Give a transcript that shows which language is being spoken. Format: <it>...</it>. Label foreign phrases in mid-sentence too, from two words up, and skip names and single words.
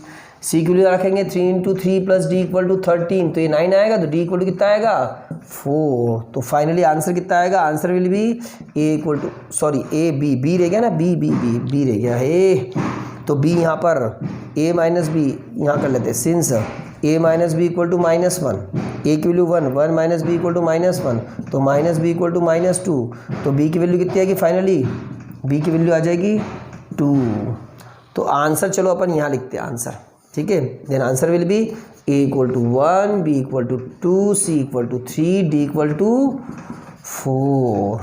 <hi>c की वैल्यू रखेंगे 3 × 3 + d = 13, तो ये 9 आएगा, तो d = कितना आएगा 4। तो फाइनली आंसर कितना आएगा?</hi> <en>answer will be</en> <hi>b रह गया ना, b रह गया है, तो b यहाँ पर a - b यहाँ कर लेते हैं, सिंस a - b = -1, a की वैल्यू 1, 1 - b = -1, तो -b = -2, तो b की वैल्यू कितनी आएगी फाइनली? b की वैल्यू आ जाएगी 2। तो आंसर चलो अपन यहाँ लिखते हैं आंसर, ठीक है।</hi> <en>then answer will be a = 1, b = 2, c = 3, d = 4.</en>